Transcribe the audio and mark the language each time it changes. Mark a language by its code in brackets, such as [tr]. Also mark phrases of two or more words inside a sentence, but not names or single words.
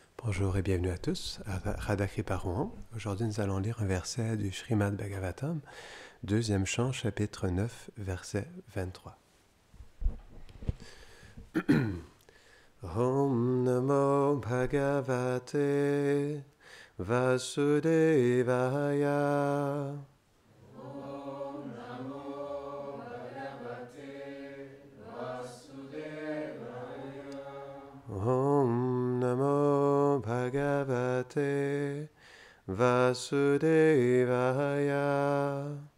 [fr] Bonjour et bienvenue à tous à Radha Kripa. Aujourd'hui, nous allons lire un verset du Srimad Bhagavatam, deuxième chant, chapitre 9, verset 23. [sa] ॐ नमो भगवते वासुदेवाय. ॐ नमो भगवते वासुदेवाय.